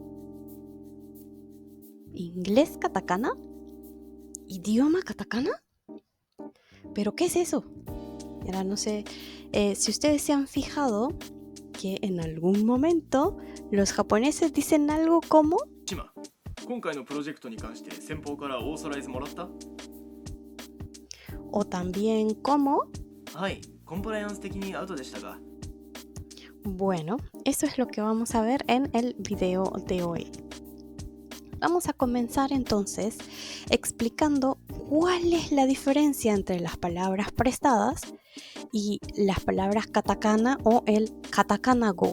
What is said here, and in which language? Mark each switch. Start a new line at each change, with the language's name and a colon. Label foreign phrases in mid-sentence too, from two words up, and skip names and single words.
Spanish: ¿Inglés katakana? ¿Idioma katakana? ¿Pero qué es eso? Ahora no sé si ustedes se han fijado que en algún momento los japoneses dicen algo como
Japanese: 島、今回のプロジェクトに関して先方からオーソライズもらった？
Spanish: o también como.
Japanese: はい、コンプライアンス的にアウトでしたが。
Spanish: Bueno, eso es lo que vamos a ver en el video de hoy. Vamos a comenzar entonces explicando cuál es la diferencia entre las palabras prestadas y las palabras katakana o el
Japanese: カタカナ語.